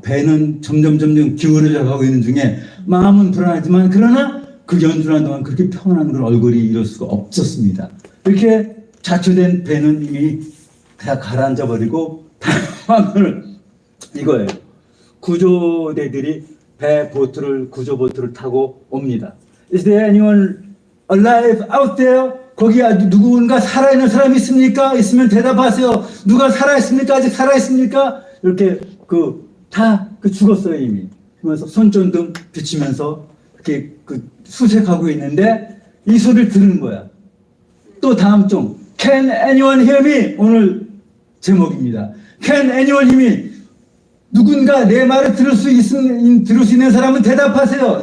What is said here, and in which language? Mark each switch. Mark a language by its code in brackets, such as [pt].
[ko] 배는 점점 기울어져 가고 있는 중에 마음은 불안하지만 그러나 그 연주하는 동안 그렇게 평안한 그런 얼굴이 이럴 수가 없었습니다. 이렇게 자초된 배는 이미 다 가라앉아 버리고 다음을 이거예요. 구조대들이 구조보트를 타고 옵니다. [en] Is there anyone alive out there? [ko] 거기 아직 누군가 살아있는 사람이 있습니까? 있으면 대답하세요. 누가 살아있습니까? 아직 살아있습니까? 이렇게 다 죽었어요 이미. 그러면서 손전등 비치면서 이렇게 수색하고 있는데 이 소리를 들은 거야. 또 다음 종 [en] Can anyone hear me? [ko] 오늘 제목입니다. [en] Can anyone hear me? [ko] 누군가 내 말을 들을 수 있는 사람은 대답하세요.